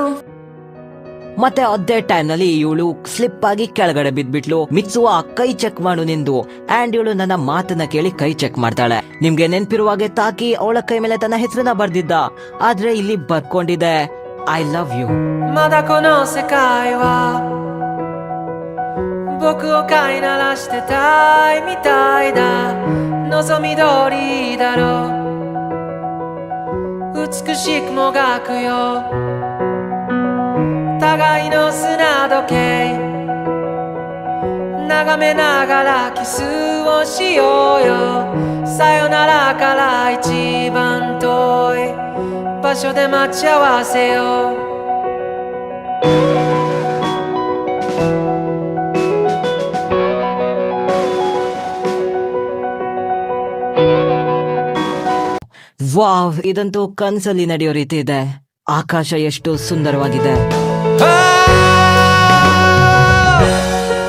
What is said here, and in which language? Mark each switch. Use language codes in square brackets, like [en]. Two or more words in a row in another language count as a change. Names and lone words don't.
[kn] ಮತ್ತೆ ಅದೇ ಟೈಮ್ ನಲ್ಲಿ ಇವಳು ಸ್ಲಿಪ್ ಆಗಿ ಕೆಳಗಡೆ ಬಿದ್ಬಿಟ್ಲು. ಮಿತ್ಸುವಾ ಕೈ ಚೆಕ್ ಮಾಡು ನಿಂದು. ಅಂಡ್ ಇವಳು ನನ್ನ ಮಾತನ್ನ ಕೇಳಿ ಕೈ ಚೆಕ್ ಮಾಡ್ತಾಳೆ. ನಿಮ್ಗೆ ನೆನ್ಪಿರುವಾಗೆ ತಾಕಿ ಅವಳ ಕೈ ಮೇಲೆ ತನ್ನ ಹೆಸರನ್ನ ಬರ್ದಿದ್ದ, ಆದ್ರೆ ಇಲ್ಲಿ ಬರ್ಕೊಂಡಿದೆ [en] I love you. [ja] まだこの世界は僕を飼いならしてたいみたいだ望み通りだろう美しくもがくよ互いの砂時計眺めながらキスをしようよさよならから一番遠い場所で待ち合わせよう [kn] ವಾವ್, ಇದಂತೂ ಕನ್ಸಲ್ಲಿ ನಡೆಯೋ ರೀತಿ ಇದೆ. ಆಕಾಶ ಎಷ್ಟು ಸುಂದರವಾಗಿದೆ.